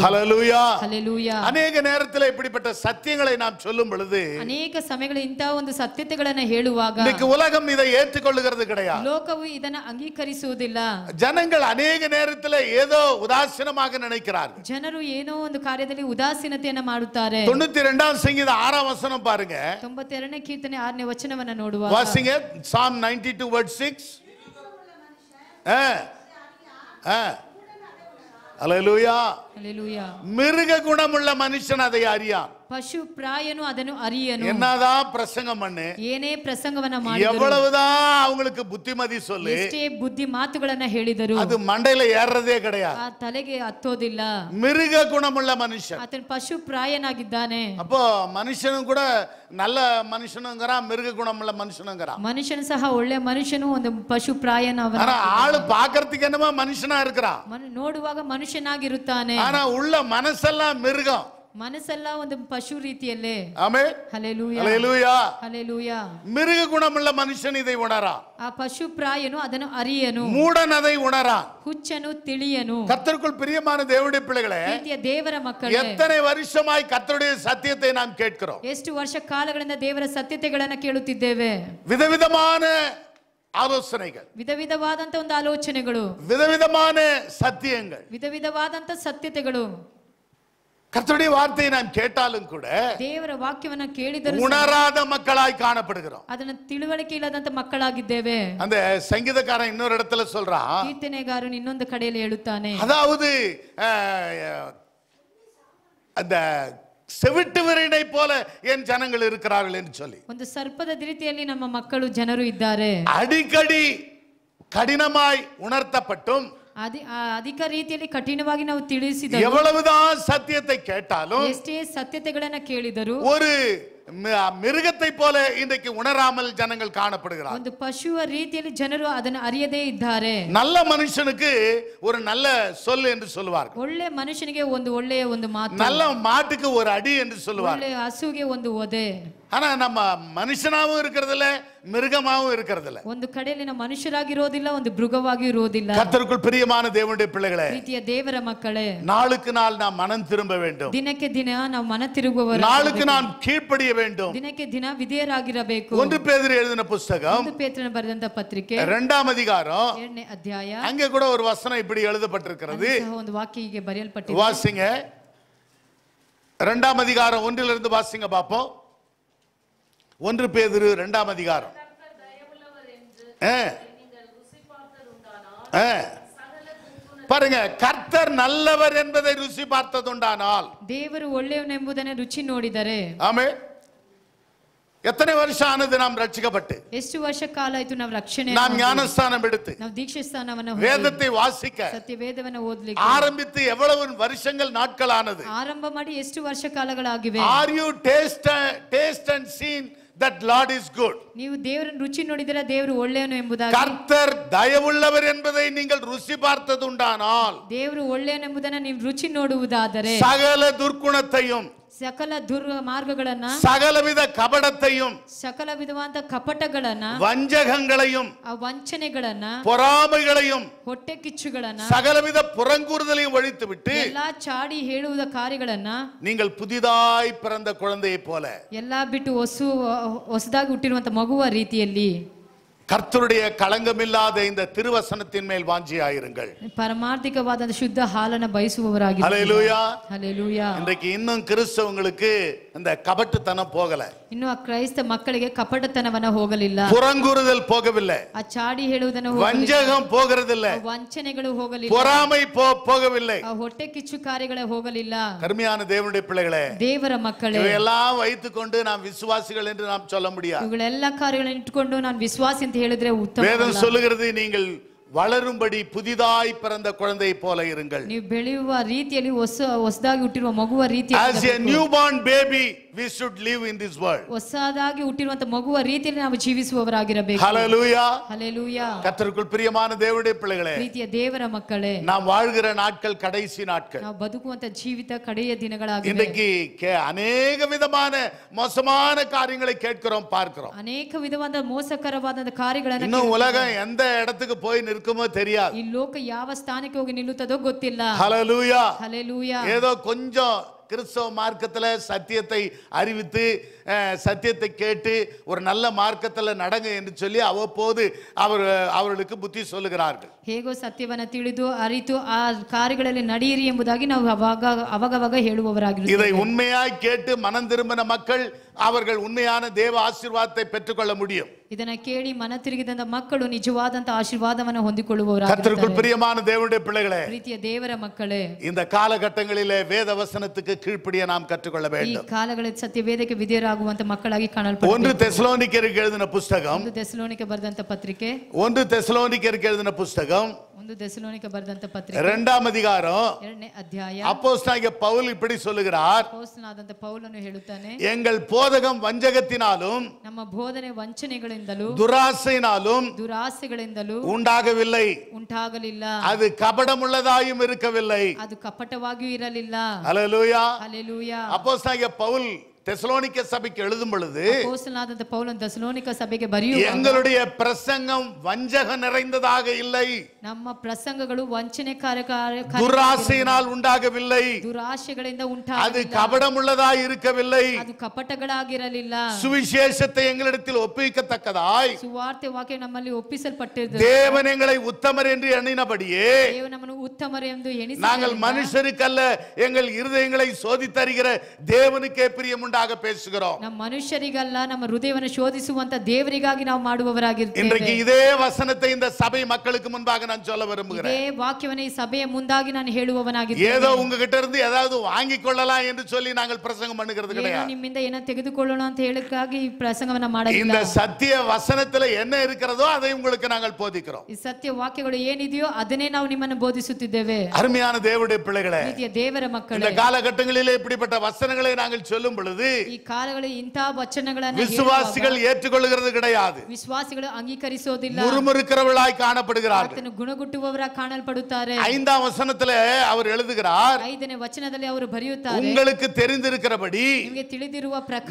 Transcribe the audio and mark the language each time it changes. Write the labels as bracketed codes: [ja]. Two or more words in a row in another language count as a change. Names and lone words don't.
[ta] ஹல்லேலூயா. [kn] ಹಲ್ಲೆಲೂಯಾ. [ta] ಅನೇಕ நேரத்தில் இப்படிப்பட்ட சத்தியங்களை நாம் சொல்லும் பொழுது [kn] ಅನೇಕ ಸಮಯಗಳಲ್ಲಿ ಇಂತಹ ಒಂದು ಸತ್ಯತೆಗಳನ್ನು ಹೇಳುವಾಗ [ta] இன்னைக்கு உலகம் இதை ஏற்றுக்கொள்ளுகிறது கிடையாது. [kn] ಲೋಕವು ಇದನ್ನು ಅಂಗೀಕರಿಸುವುದಿಲ್ಲ. [ta] ஜனங்கள் அநேக நேரத்தில் ஏதோ உதாசீனமாக நினைக்கிறார்கள். [kn] ಜನರು ಏನೋ ಒಂದು ಕಾರ್ಯದಲ್ಲಿ ಉದಾಸೀನತೆಯನ್ನು ಮಾಡುತ್ತಾರೆ. [ta] 92 சங்கீதம் 6 வசனம் பாருங்க. [kn] 92ನೇ ಕೀರ್ತನೆ 6ನೇ ವಚನವನ್ನು ನೋಡುವ. [ta] வாசிங்க. [en] Psalm 92 verse 6. [ta] ஹல்லேலூயா. [kn] ಹಲ್ಲೆಲೂಯಾ. [ta] மிருக குணமுள்ள மனுஷன் அதை அறியான். [kn] ಪಶು ಪ್ರಾಯನು ಅದನ್ನು ಅರಿಯನು. [ta] என்னதான் பிரசங்கம் பண்ணு, [kn] ಏನೇ ಪ್ರಸಂಗವನ್ನ ಮಾಡಿದರು, [ta] எவ்வளவுதான் அவங்களுக்கு புத்திமதி சொல்லு, [kn] ಎಷ್ಟೇ ಬುದ್ಧಿ ಮಾತುಗಳನ್ನ ಹೇಳಿದರು, [ta] அது மண்டையில ஏறதே கிடையாது. [kn] ಆ ತಲೆಗೆ ಹತ್ತೋದಿಲ್ಲ. [ta] மிருக குணமுள்ள மனுஷன். [kn] ಆತನು ಪಶು ಪ್ರಾಯನಾಗಿದ್ದಾನೆ. [ta] அப்போ மனுஷனும் கூட நல்ல மனுஷனுங்கிறான், மிருக குணமுள்ள மனுஷனுங்கிறான். [kn] ಮನುಷ್ಯನು ಸಹ ಒಳ್ಳೆ ಮನುಷ್ಯನು ಒಂದು ಪಶು ಪ್ರಾಯನವನ. [ta] ஆனா ஆளு பாக்குறதுக்கு என்னமோ மனுஷனா இருக்கிறான், [kn] ನೋಡುವಾಗ ಮನುಷ್ಯನಾಗಿರುತ್ತಾನೆ. [ta] ஆனா உள்ள மனசெல்லாம் மிருகம். [kn] ಮನಸ್ಸೆಲ್ಲ ಒಂದು ಪಶು ರೀತಿಯಲ್ಲೇ. [ta] ஆமென். [kn] ಹಲ್ಲೆಲೂಯಾ. [ta] ஹல்லேலூயா. [kn] ಹಲ್ಲೆಲೂಯಾ. [ta] மிருக குணமுள்ள மனுஷன் இதை உணரான். [kn] ಆ ಪಶು ಪ್ರಾಯನು ಅದನ್ನು ಅರಿಯನು. [ta] மூடன் அதை உணரான். [kn] ಹುಚ್ಚನು ತಿಳಿಯನು. [ta] கர்த்தருக்குள் பிரியமான தேவனுடைய பிள்ளைகளே, [kn] ಪ್ರೀತಿಯ ದೇವರ ಮಕ್ಕಳೇ, [ta] எத்தனை வருஷமாய் கர்த்தருடைய சத்தியத்தை நாம் கேட்கிறோம். [kn] ಎಷ್ಟು ವರ್ಷ ಕಾಲಗಳಿಂದ ದೇವರ ಸತ್ಯತೆಗಳನ್ನ ಕೇಳುತ್ತಿದ್ದೇವೆ. [ta] விதவிதமான ஆலோசனைகள், [kn] ವಿಧ ವಿಧವಾದಂತ ಒಂದು ಆಲೋಚನೆಗಳು, [ta] விதவிதமான சத்தியங்கள். [kn] ವಿಧ ವಿಧವಾದಂತ ಸತ್ಯತೆಗಳು. [ta] கர்த்தருடைய வார்த்தையை நாம் கேட்டாலும் கூட [kn] ದೇವರ ವಾಕ್ಯವನ್ನ ಕೇಳಿದರೂ [ta] உணராத மக்களாய் காணப்படுகிறோம். [kn] ಅದನ್ನ ತಿಳುವಳಿಕೆ ಇಲ್ಲದಂತ ಮಕ್ಕಳಾಗಿದ್ದೇವೆ. [ta] அந்த சங்கீதக்காரன் இன்னொரு இடத்துல சொல்றான், [kn] ಕೀರ್ತನೆಗಾರನು ಇನ್ನೊಂದು ಕಡೆಯಲ್ಲಿ ಹೇಳುತ್ತಾನೆ, [ta] அதாவது அந்த செவிட்டு விரனை போல என் ஜனங்கள் இருக்கிறார்கள் என்று சொல்லி, [kn] ಒಂದು ಸರ್ಪದ ರೀತಿಯಲ್ಲಿ ನಮ್ಮ ಮಕ್ಕಳು ಜನರು ಇದ್ದಾರೆ. [ta] அடிக்கடி கடினமாய் உணர்த்தப்பட்டும் [kn] ಅಧಿಕ ರೀತಿಯಲ್ಲಿ ಕಠಿಣವಾಗಿ ನಾವು ತಿಳಿಸಿದರು, [ta] எவ்வளவுதான் சத்தியத்தை கேட்டாலும் [kn] ಎಷ್ಟೇ ಸತ್ಯತೆಗಳನ್ನ ಕೇಳಿದರು [ta] ஒரு மிருகத்தை போல இன்றைக்கு உணராமல் ஜனங்கள் காணப்படுகிறார். [kn] ಒಂದು ಪಶುವ ರೀತಿಯಲ್ಲಿ ಜನರು ಅದನ್ನು ಅರಿಯದೇ ಇದ್ದಾರೆ. [ta] நல்ல மனுஷனுக்கு ஒரு நல்ல சொல் என்று சொல்லுவார்கள், [kn] ಒಳ್ಳೆ ಮನುಷ್ಯನಿಗೆ ಒಂದು ಒಳ್ಳೆಯ ಒಂದು ಮಾತು, [ta] நல்ல மாட்டுக்கு ஒரு அடி என்று சொல்லுவார்கள். [kn] ಒಳ್ಳೆಯ ಹಸುಗೆ ಒಂದು ಒದೆ. [ta] ஆனா நம்ம மனுஷனாவும் இருக்கிறதுல மிருகமாவும் இருக்கிறதுல. [kn] ಒಂದು ಕಡೆಯಲ್ಲಿ ನಾವು ಮನುಷ್ಯರಾಗಿರೋದಿಲ್ಲ, ಒಂದು ಮೃಗವಾಗಿ ಇರೋದಿಲ್ಲ. [ta] கர்த்தருக்குள் பிரியமான தேவனுடைய பிள்ளைகளே, [kn] ಪ್ರೀತಿಯ ದೇವರ ಮಕ್ಕಳೇ, [ta] நாளுக்கு நாள் நாம் மனம் திரும்ப வேண்டும். [kn] ದಿನಕ್ಕೆ ದಿನ ನಾವು ಮನ ತಿರುಗುವವರು, [ta] நாளுக்கு நாம் கீழ்ப்படிய வேண்டும். [kn] ದಿನಕ್ಕೆ ದಿನ ವಿಧೇಯರಾಗಿರಬೇಕು. [ta] 1 பேதுரு எழுதின புத்தகம் [kn] 1 ಪೇತ್ರನ ಬರೆದಂತ ಪತ್ರಿಕೆ [ta] 2ஆம் அதிகாரம் [kn] 2ನೇ ಅಧ್ಯಾಯ, [ta] அங்கே கூட ஒரு வசனம் இப்படி எழுதப்பட்டிருக்கிறது. [kn] ಅಲ್ಲಿ ಸಹ ಒಂದು ವಾಕ್ಯ ಹೀಗೆ ಬರೆಯಲ್ಪಟ್ಟಿದೆ. [ta] வாசிங்க. 2ஆம் அதிகாரம் 1 வாசிங்க பாப்போம். 1 பேதுரு 2ஆம் அதிகாரம். பாருங்க, கர்த்தர் நல்லவர் என்பதை ருசி பார்த்ததுண்டானால், [kn] ದೇವರು ಒಳ್ಳೆಯವನೆಂಬುದನ್ನು ರುಚಿ ನೋಡಿದರೆ. [ta] ஆமென். எத்தனை வருஷம் ஆனது நாம் ரட்சிக்கப்பட்டு, [kn] ಎಷ್ಟು ವರ್ಷ ಕಾಲ ಆಯ್ತು ನಾವು ರಕ್ಷಣೆ, [ta] நாம் ஞானஸ்தானம் எடுத்து, [kn] ನಾವು ದೀಕ್ಷೆ ಸ್ಥಾನವನ್ನು [ta] வேதத்தை வாசிக்க [kn] ಸತ್ಯ ವೇದವನ್ನು ಓದಲಿಕ್ಕೆ [ta] ஆரம்பித்து எவ்வளவு வருஷங்கள் நாட்கள் ஆனது? [kn] ಆರಂಭ ಮಾಡಿ ಎಷ್ಟು ವರ್ಷ ಕಾಲಗಳಾಗಿವೆ? [en] Are you taste and seen that Lord is good? [kn] ನೀವು ದೇವರನ್ನು ರುಚಿ ನೋಡಿದರೆ ದೇವರು ಒಳ್ಳೆಯವನು ಎಂಬುದಾಗಿ, [ta] கர்த்தர் தயவுள்ளவர் என்பதை நீங்கள் ருசி பார்த்ததுண்டானால், [kn] ದೇವರು ಒಳ್ಳೆಯವನೆಂಬುದನ್ನು ನೀವು ರುಚಿ ನೋಡುವುದಾದರೆ [ta] சகல துர்க்குணத்தையும், [kn] ಸಕಲ ಮಾರ್ಗಗಳನ್ನ, [ta] சகலவித கபடத்தையும், [kn] ಸಕಲ ವಿಧವಾದ ಕಪಟಗಳನ್ನ, [ta] வஞ்சகங்களையும், [kn] ಆ ವಂಚನೆಗಳನ್ನ, [ta] பொறாமைகளையும், [kn] ಹೊಟ್ಟೆ ಕಿಚ್ಚುಗಳನ್ನ, [ta] சகலவித புறங்கூறுதலையும் ஒழித்துவிட்டு [kn] ಎಲ್ಲಾ ಚಾಡಿ ಹೇಳುವುದ ಕಾರ್ಯಗಳನ್ನ, [ta] நீங்கள் புதிதாய் பிறந்த குழந்தையை போல, [kn] ಎಲ್ಲಾ ಬಿಟ್ಟು ಹೊಸದಾಗಿ ಹುಟ್ಟಿರುವಂತ ಮಗುವ ರೀತಿಯಲ್ಲಿ [ta] கர்த்தருடைய களங்கமில்லாத இந்த திருவசனத்தின் மேல் வாஞ்சியாயிருங்கள். [kn] ಪರಮಾರ್ಥಿಕವಾದ ಶುದ್ಧ ಹಾಲನ್ನು ಬಯಸುವವರಾಗಿ. [ta] ஹல்லேலூயா. [kn] ಹಲ್ಲೆಲೂಯಾ. [ta] இன்றைக்கு இன்னும் கிறிஸ்தவங்களுக்கு அந்த கபட்டுத்தனம் போகல, [kn] ಇನ್ನು ಆ ಕ್ರೈಸ್ತ ಮಕ್ಕಳಿಗೆ ಕಪಟತನವನ್ನ ಹೋಗಲಿಲ್ಲ, [ta] புறங்கூறுதல் போகவில்லை, [kn] ಆ ಚಾಡಿ ಹೇಳುವುದನ್ನು ಹೋಗಲಿಲ್ಲ, [ta] வஞ்சகம் போகிறதில்லை, [kn] ಆ ವಂಚನೆಗಳು ಹೋಗಲಿಲ್ಲ, [ta] பொறாமை போகவில்லை. [kn] ಆ ಹೊಟ್ಟೆ ಕಿಚ್ಚು ಕಾರ್ಯಗಳೇ ಹೋಗಲಿಲ್ಲ. [ta] கருமையான தேவனுடைய பிள்ளைகளே, [kn] ದೇವರ ಮಕ್ಕಳೇ, [ta] இவையெல்லாம் வைத்துக்கொண்டு நாம் விசுவாசிகள் என்று நாம் சொல்ல முடியாது. [kn] ಇವುಗಳೆಲ್ಲ ಕಾರ್ಯಗಳನ್ನು ಇಟ್ಟುಕೊಂಡು ನಾನು ವಿಶ್ವಾಸಿ ಅಂತ ಹೇಳಿದ್ರೆ ಉತ್ತಮ. [ta] வேதம் சொல்லுகிறது, நீங்கள் வளரும்படி புதிதாய் பிறந்த குழந்தை போல இருங்கள். [kn] ನೀವು ಬೆಳೆಯುವ ರೀತಿಯಲ್ಲಿ ಹೊಸದಾಗಿ ಹುಟ್ಟಿರುವ ಮಗುವ [en] As a newborn baby we should live in this world. [kn] ಹೊಸದಾಗಿ ಹುಟ್ಟಿರುವಂತ ಮಗುವ ರೀತಿಯಲ್ಲಿ ನಾವು ಜೀವಿಸುವವರಾಗಿರಬೇಕು. [en] Hallelujah. [kn] ಹಲ್ಲೆಲೂಯಾ. [ta] கர்த்தருக்குள் பிரியமான தேவனுடைய பிள்ளைகளே, [kn] ಪ್ರೀತಿಯ ದೇವರ ಮಕ್ಕಳೇ, [ta] நாம் வாழ்கிற நாட்கள் கடைசி நாட்கள். [kn] ನಾವು ಬದುಕುವಂತ ಜೀವಿತ ಕಡೆಯ ದಿನಗಳಾಗಿವೆ. [ta] இன்றைக்கு அநேக விதமான மோசமான காரியங்களை கேட்கிறோம், பார்க்கிறோம். [kn] ಅನೇಕ ವಿಧವಾದ ಮೋಸಕರವಾದ ಕಾರ್ಯಗಳನ್ನು [ta] இன்னும் உலகம் எந்த இடத்துக்கு போய் நிற்குமோ தெரியாது. [kn] ಈ ಲೋಕ ಯಾವ ಸ್ಥಾನಕ್ಕೆ ಹೋಗಿ ನಿಲ್ಲುತ್ತದೋ ಗೊತ್ತಿಲ್ಲ. [ta] ஹல்லேலூயா. ஹல்லேலூயா. ஏதோ கொஞ்சம் கிறிஸ்தவ மார்க்கத்தில் சத்தியத்தை அறிவித்து சத்தியத்தை கேட்டு ஒரு நல்ல மார்க்கத்தில் நடங்க என்று சொல்லி அவ்வப்போது அவர்களுக்கு புத்தி சொல்லுகிறார்கள். [kn] ಹೇಗೋ ಸತ್ಯವನ್ನು ತಿಳಿದು ಅರಿತು ಆ ಕಾರ್ಯಗಳಲ್ಲಿ ನಡೆಯಿರಿ ಎಂಬುದಾಗಿ ನಾವು ಅವಾಗ ಹೇಳುವವರಾಗಿರುತ್ತೇವೆ. [ta] இதை உண்மையாய் கேட்டு மனம் திரும்பின மக்கள் அவர்கள் உண்மையான தேவ ஆசீர்வாதத்தை பெற்றுக்கொள்ள முடியும். [kn] ಇದನ್ನ ಕೇಳಿ ಮನ ತಿರುಗಿದಂತ ಮಕ್ಕಳು ನಿಜವಾದಂತ ಆಶೀರ್ವಾದವನ್ನು ಹೊಂದಿಕೊಳ್ಳುವವರಾಗಿರುತ್ತಾರೆ. [ta] கர்த்தருக்குள் பிரியமான தேவனுடைய பிள்ளைகளே, [kn] ಪ್ರೀತಿಯ ದೇವರ ಮಕ್ಕಳೇ, [ta] இந்த காலகட்டங்களிலே வேத வசனத்துக்கு கீழ்ப்படிய நாம் கற்றுக்கொள்ள [kn] ಈ [ta] வேண்டும். [kn] ಕಾಲಗಳಲ್ಲಿ ಸತ್ಯ ವೇದಕ್ಕೆ ವಿಧೇಯರಾಗುವಂತ ಮಕ್ಕಳಾಗಿ ಕಾಣಲ್ಪಡಬೇಕು. [ta] 1 தெசலோனிக்கருக்கு எழுதின புத்தகம், [kn] 1 தெசಲೋನಿಕ ಬರೆದಂತ ಪತ್ರಿಕೆ, [ta] 1 தெசலோனிக்கருக்கு எழுதின புத்தகம் [kn] 1 தெசலೋನಿಕ ಬರೆದಂತ ಪತ್ರಿಕೆ [ta] 2ஆம் அதிகாரம் [kn] 2ನೇ ಅಧ್ಯಾಯ. [ta] அப்போஸ்தலனாகிய பவுல் இப்படி சொல்லுகிறார், [kn] ಅಪೊಸ್ತಲನಾದಂತ ಪೌಲನು ಹೇಳುತ್ತಾನೆ, [ta] எங்கள் போதகம் வஞ்சகத்தினாலும் [kn] ನಮ್ಮ ಬೋಧನೆ ವಂಚನೆಗಳಿಂದಲೂ [ta] துராசையினாலும் [kn] ದುರಾಸೆಗಳಿಂದಲೂ ಉಂಟಾಗಲಿಲ್ಲ. [ta] அது கபடமுள்ளதாயும் இருக்கவில்லை. [kn] ಅದು ಕಪಟವಾಗಿಯೂ ಇರಲಿಲ್ಲ. [ta] ஹல்லேலூயா. ஹல்லேலூயா. அப்போஸ்தலனாகிய பவுல் தெசலோனிக்க சபைக்கு எழுதும் பொழுது [kn] ಅಪೊಸ್ತಲನಾದಂತ ಪೌಲನು தெசலೋನಿಕ ಸಭೆಗೆ ಬರೆಯುವಾಗ, [ta] எங்களுடைய பிரசங்கம் வஞ்சக நிறைந்ததாக இல்லை, [kn] ನಮ್ಮ ಪ್ರಸಂಗಗಳು ವಂಚನೆಕಾರಕ [ta] துராசையினால் உண்டாகவில்லை, [kn] ದುರಾಶೆಗಳಿಂದ [ta] அது [kn] ಉಂಟಾಗಲಿಲ್ಲ, [ta] கபடமுள்ளதாய் இருக்கவில்லை, [kn] ಅದು ಕಪಟಗಳಾಗಿರಲಿಲ್ಲ. [ta] சுவிசேஷத்தை எங்களிடத்தில் ஒப்புவிக்கத்தக்கதாய் [kn] ಸುವಾರ್ತೆ ವಾಕ್ಯ ನಮ್ಮಲ್ಲಿ ಒಪ್ಪಿಸಲ್ಪಟ್ಟಿದೆ. [ta] தேவன் எங்களை உத்தமர் என்று எண்ணினபடியே [kn] ದೇವರು ನಮ್ಮನ್ನು ಉತ್ತಮರೆಂದು [ta] நாங்கள் [kn] ಎಣಿಸಿದ್ದರಿಂದ [ta] மனுஷருக்கல்ல எங்கள் இருதயங்களை சோதித்தறிகிற தேவனுக்கே பிரியமுண்டாக பேசுகிறோம். [kn] ನಮ್ಮ ಮನುಷ್ಯರಿಗಲ್ಲ, ನಮ್ಮ ಹೃದಯವನ್ನು ಶೋಧಿಸುವಂತ ದೇವರಿಗಾಗಿ ನಾವು ಮಾಡುವವರಾಗಿರ್ತೇವೆ. [ta] இன்றைக்கு இதே வசனத்தை இந்த சபை மக்களுக்கு முன்பாக நான் சொல்ல விரும்புகிறேன். [kn] ಇದೇ ವಾಕ್ಯವನ್ನು ಈ ಸಭೆಯ ಮುಂದಾಗಿ ನಾನು ಹೇಳುವವನಾಗಿದ್ದೇನೆ. [ta] ஏதோ உங்ககிட்ட இருந்து ஏதாவது வாங்கிக் கொள்ளலாம் என்று சொல்லி நாங்கள் பிரசங்கம் பண்ணுகிறது [kn] ಏನೋ [ta] கிடையாது. [kn] ನಿಮ್ಮಿಂದ ಏನೋ ತೆಗೆದುಕೊಳ್ಳೋಣ ಅಂತ ಹೇಳಕ್ಕಾಗಿ ಈ ಪ್ರಸಂಗವನ್ನ ಮಾಡಲಿಲ್ಲ. [ta] இந்த சத்திய வசனத்துல என்ன இருக்கிறதோ அதை உங்களுக்கு நாங்கள் போதிக்கிறோம். [kn] ಈ ಸತ್ಯ ವಾಕ್ಯಗಳು ಏನಿದೆಯೋ ಅದನ್ನೇ ನಾವು ನಿಮ್ಮನ್ನು ಬೋಧಿಸುತ್ತಿದ್ದೇವೆ. [ta] அருமையான தேவனுடைய பிள்ளைகளே, [kn] ಪ್ರೀತಿಯ ದೇವರ [ta] இந்த [kn] ಮಕ್ಕಳೇ, [ta] காலகட்டங்களிலே இப்படிப்பட்ட வசனங்களை நாங்கள் சொல்லும் பொழுது [kn] ಈ ಕಾಲಗಳಲ್ಲಿ ಇಂತಹ ವಚನಗಳನ್ನು [ta] விசுவாசிகள் ஏற்றுக்கொள்கிறது கிடையாது. [kn] ವಿಶ್ವಾಸಿಗಳು ಅಂಗೀಕರಿಸೋದಿಲ್ಲ. [ta] முறுமுறுக்கிறவர்களாய் காணப்படுகிறார்கள். [kn] ಆತನು ಗುಣಗುಟ್ಟುವವರಾಗಿ ಕಾಣಲ್ಪಡುತ್ತಾರೆ. [ta] 5ஆம் வசனத்துல அவர் எழுதுகிறார், [kn] 5ನೇ ವಚನದಲ್ಲಿ ಅವರು ಬರೆಯುತ್ತಾರೆ, [ta] உங்களுக்கு தெரிந்திருக்கிறபடி [kn] ನಿಮಗೆ ತಿಳಿದಿರುವ ಪ್ರಕಾರ